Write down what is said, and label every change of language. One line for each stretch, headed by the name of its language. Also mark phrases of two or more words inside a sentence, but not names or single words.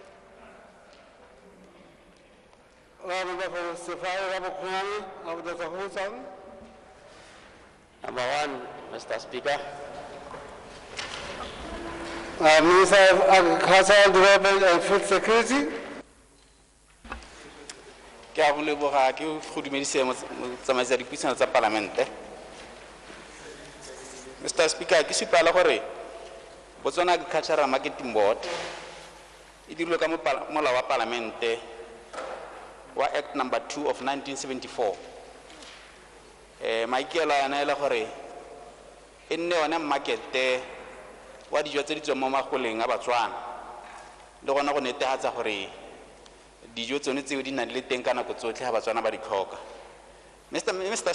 English: Number one, Mr. Speaker. Minister of Agricultural Development and Food Security.
Tswana: Ke a go leboga ke go dumedise motsamaisi dipuisano tsa parlamente. Mr. Speaker, ke supela gore Botswana Agricultural Marketing Board e dirilwe ka molao wa parlamente wa
English: Act number 2 of 1974.
Tswana: Maikelo yana ele gore e nne yone markete wa dijo tse di tswang mo magoleng a Batswana le gona go netefatsa gore dijo tsone tseo di na le teng ka nako tsotlhe ga Batswana ba di tlhoka. Mr.